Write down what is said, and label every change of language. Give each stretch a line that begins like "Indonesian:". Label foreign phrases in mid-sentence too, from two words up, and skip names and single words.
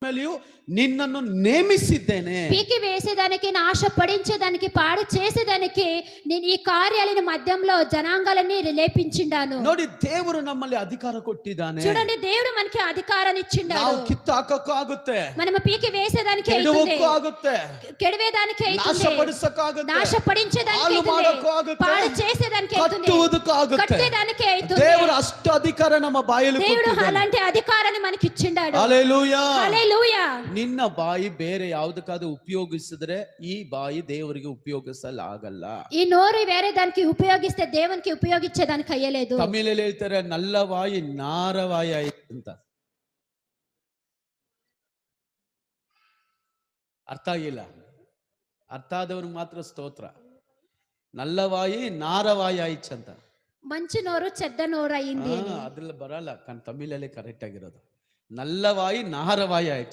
Kannada: ಮೇಲೆಯೂ ನಿನ್ನನ್ನು ನೇಮಿಸಿದ್ದೇನೆ.
Telugu: పీకి వేసేదానికి, నాశ పడించేదానికి, పాడు చేసేదానికి నేను ఈ కార్యాలయ మధ్యంలో జనాంగాలని లేపించిండాను.
Kannada: ನೋಡಿ, ದೇವರು ನಮ್ಮಲ್ಲಿ ಅಧಿಕಾರ ಕೊಟ್ಟಿದ್ದಾನೆ.
Telugu: చూడండి, దేవుడు మనకి అధికారాన్ని ఇచ్చిండాడు.
Kannada: ನಾವು ಕಿತ್ತಾಕಕ್ಕೂ ಆಗುತ್ತೆ,
Telugu: మనం పీకి వేసేదానికి
Kannada: ಕೆಡವಕ್ಕೂ ಆಗುತ್ತೆ,
Telugu: ಕೆಡవేదానికి అవుతుంది,
Kannada: ನಾಶಪಡಿಸಕ್ಕೂ ಆಗುತ್ತೆ,
Telugu: నాశపడించేదానికి
Kannada: ಹಾಳು
Telugu: అవుతుంది,
Kannada: ಮಾಡಕ್ಕೂ ಆಗುತ್ತೆ,
Telugu: పాడు చేసేదానికి అవుతుంది,
Kannada: ಕಟ್ಟುವುದಕ್ಕೂ ಆಗುತ್ತೆ.
Telugu: కట్టేదానికి అవుతుంది.
Kannada: ದೇವರು ಅಷ್ಟು ಅಧಿಕಾರ ನಮ್ಮ ಬಾಯಲ್ಲಿ
Telugu: దేవుడు
Kannada: ಕೊಟ್ಟಿದ್ದಾನೆ.
Telugu: అలాంటి అధికారాన్ని మనకి ఇచ్చిండాడు.
Kannada: ಹಲ್ಲೆಲೂಯಾ.
Telugu: హల్లెలూయా.
Kannada: ನಿನ್ನ ಬಾಯಿ ಬೇರೆ ಯಾವುದಕ್ಕಾದ್ರೂ ಉಪಯೋಗಿಸಿದ್ರೆ ಈ ಬಾಯಿ ದೇವರಿಗೆ ಉಪಯೋಗಿಸಲಾಗಲ್ಲ.
Telugu: ఈ నోరు వేరే దానికి ఉపయోగిస్తే దేవునికి ఉపయోగించేదానికి అయ్యలేదు.
Kannada: ತಮಿಳಲ್ಲಿ ಹೇಳ್ತಾರೆ,
Tamil: நல்ல வாயி நாறவாயி
Kannada: ಆಯ್ತು ಅಂತ. ಅರ್ಥ ಆಗಿಲ್ಲ, ಅರ್ಥ ಆದವ್ರಿಗೆ ಮಾತ್ರ ಸ್ತೋತ್ರ.
Tamil: நல்லவாயி நாறவாயி
Kannada: ಆಯ್ತು ಅಂತ.
Telugu: మంచి నోరు చెడ్డ నోరు అయింది.
Kannada: ಅದ್ರಲ್ಲಿ ಬರಲ್ಲ, ತಮಿಳಲ್ಲಿ ಕರೆಕ್ಟ್ ಆಗಿರೋದು.
Tamil: நல்லவாயி நாறவாயி
Kannada: ಆಯ್ತು.